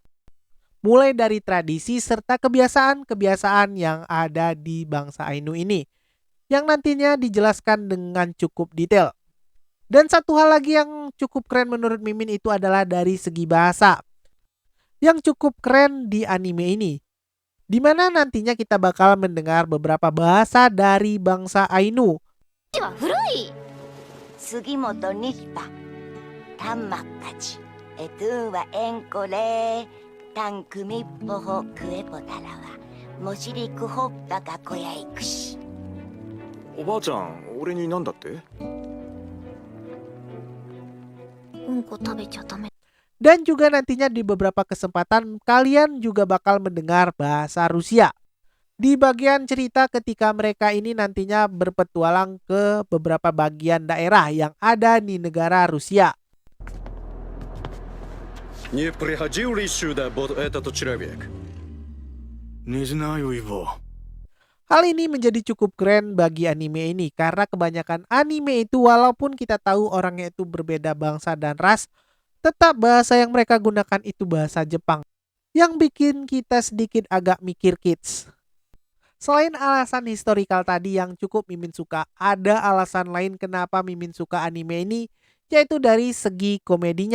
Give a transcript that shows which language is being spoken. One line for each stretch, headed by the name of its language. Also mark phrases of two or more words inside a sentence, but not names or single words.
Indonesian: Mulai dari tradisi serta kebiasaan-kebiasaan yang ada di bangsa Ainu ini, yang nantinya dijelaskan dengan cukup detail. Dan satu hal lagi yang cukup keren menurut Mimin itu adalah dari segi bahasa, yang cukup keren di anime ini, di mana nantinya kita bakal mendengar beberapa bahasa dari bangsa Ainu.
Ainu: Sugimoto Nippa, Tammakkachi, Etu wa Enkore, Tankumi Poho Kuepotara wa Moshiriku Hoppa ga Koyaikushi.
Japanese: おばあちゃん、俺に何だって？うんこ食べちゃダメ。
Indonesian: Dan juga nantinya di beberapa kesempatan kalian juga bakal mendengar bahasa Rusia. Di bagian cerita ketika mereka ini nantinya berpetualang ke beberapa bagian daerah yang ada di negara Rusia.
Russian: Не приходил ли сюда вот этот человек? Не знаю его.
Indonesian: Hal ini menjadi cukup keren bagi anime ini karena kebanyakan anime itu walaupun kita tahu orangnya itu berbeda bangsa dan ras, tetap bahasa yang mereka gunakan itu bahasa Jepang, yang bikin kita sedikit agak mikir kids. Selain alasan historikal tadi yang cukup Mimin suka, ada alasan lain kenapa Mimin suka anime ini, yaitu dari segi komedinya.